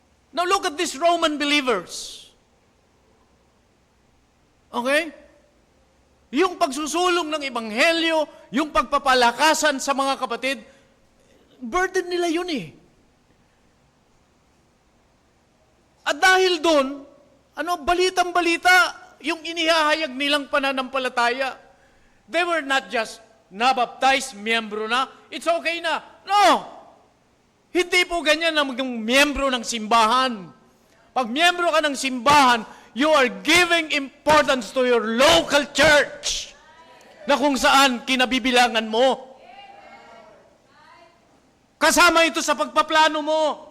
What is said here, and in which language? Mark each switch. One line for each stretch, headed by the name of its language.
English: Now look at these Roman believers. Okay?
Filipino: Yung pagsusulong ng ebanghelyo, yung pagpapalakasan sa mga kapatid, burden nila yun eh. At dahil doon, balitang-balita, yung inihahayag nilang pananampalataya.
English: They were not just nabaptized,
Filipino: miyembro na,
English: it's okay na. No!
Filipino: Hindi po ganyan na maging miyembro ng simbahan. Pag miyembro ka ng simbahan,
English: you are giving importance to your local church
Filipino: na kung saan kinabibilangan mo. Kasama ito sa pagpaplano mo.